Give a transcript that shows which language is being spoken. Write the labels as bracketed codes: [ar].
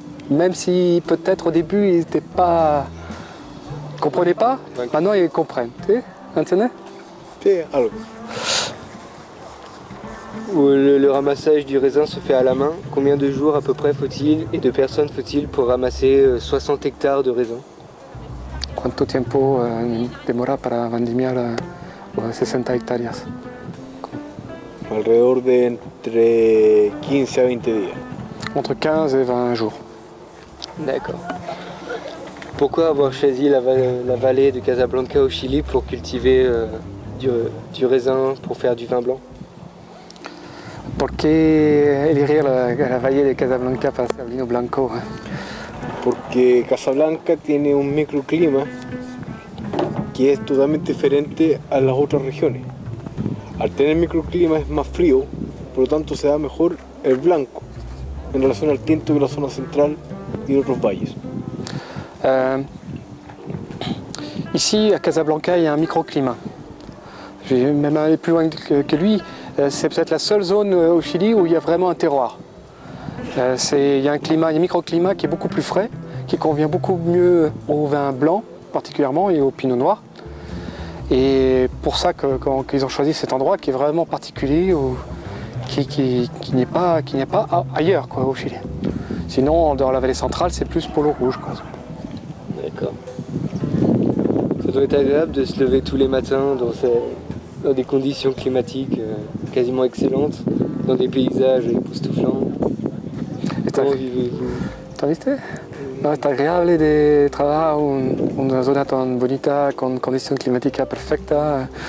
[fr] Même si peut-être au début ils n'étaient pas... comprenaient pas, maintenant ils comprennent. Tu entends? Alors. Le ramassage du raisin se fait à la main. Combien de jours à peu près faut-il et de personnes faut-il pour ramasser 60 hectares de raisin? [es] ¿Cuánto tiempo demora para vendimiar 60 hectáreas? Alrededor de entre 15 à 20 días. [fr] Entre 15 et 20 jours. D'accord. Pourquoi avoir choisi la vallée de Casablanca au Chili pour cultiver du raisin pour faire du vin blanc? [es] ¿Por qué elegir la valle de Casablanca para hacer vino blanco? Porque Casablanca tiene un microclima que es totalmente diferente a las otras regiones. Al tener microclima es más frío, por lo tanto se da mejor el blanco en relación al tinto de la zona central y de otros valles. [fr] Ici à Casablanca, il y a un microclimat. Je vais même aller plus loin que lui. C'est peut-être la seule zone au Chili où il y a vraiment un terroir. Il y a un microclimat qui est beaucoup plus frais, qui convient beaucoup mieux au vin blanc particulièrement et au pinot noir. Et pour ça qu'ils ont choisi cet endroit qui est vraiment particulier, qui n'est pas ailleurs quoi, au Chili. Sinon, dans la vallée centrale, c'est plus pour l'eau rouge. D'accord. Ça doit être agréable de se lever tous les matins dans des conditions climatiques quasiment excellentes, dans des paysages époustouflants. Comment vivez-vous? [es] ¿Te viste? No, es agradable de trabajar en una zona tan bonita, con condiciones climáticas perfectas.